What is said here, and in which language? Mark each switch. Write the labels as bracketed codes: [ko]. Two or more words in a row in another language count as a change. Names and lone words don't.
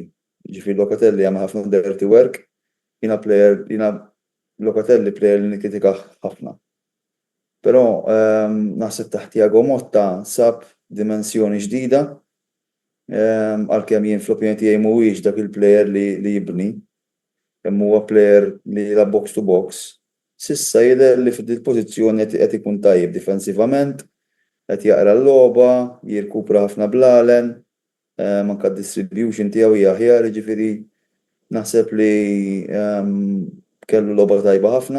[mt] Ġifieri Locatelli għamel ħafna [en] dirty work, [mt] jiena Locatelli plejer li nikkritika ħafna. Però naħseb taħt Thiago Motta sab dimensjoni ġdida għalkemm jien fl-opinjoni tiegħi mhuwiex dak il-plejer li jibni. Hemm huwa plejer li jilgħab [en] box to box. [mt] Sissa jidher li fid-pożizzjoni qed ikun tajjeb difensivament, qed jaqra l-logħba, jirkupra ħafna bl-għalen, manka d-distribution tiegħu hija aħjar, jiġifieri naħseb li kellu logħba tajba ħafna.